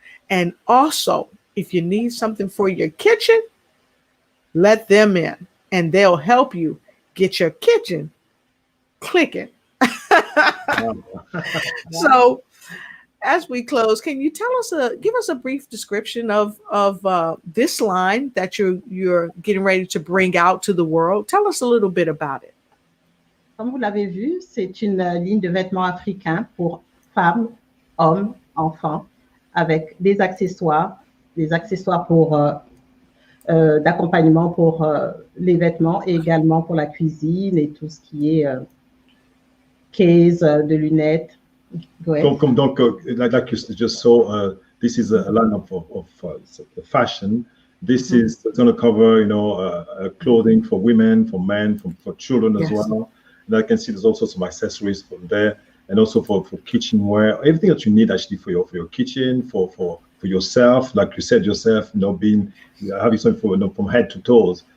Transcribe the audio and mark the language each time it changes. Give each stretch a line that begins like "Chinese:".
English: And also, if you need something for your kitchen, let them in and they'll help you get your kitchen clicking. So, as we close, can you give us a brief description of this line that you're getting ready to bring out to the world? Tell us a little bit about it.
French: Comme vous l'avez vu, c'est une ligne de vêtements africains pour femmes, hommes, enfants, avec des accessoires pour d'accompagnement pour les vêtements et également pour la cuisine et tout ce qui est case de lunettes.
English: Donc, like you just saw, this is a line of fashion. This is going to cover, clothing for women, for men, for children as well. And I can see there's also some accessories from there, and also for kitchenware, everything that you need actually for your kitchen, for yourself, like you said yourself, having something from head to toes.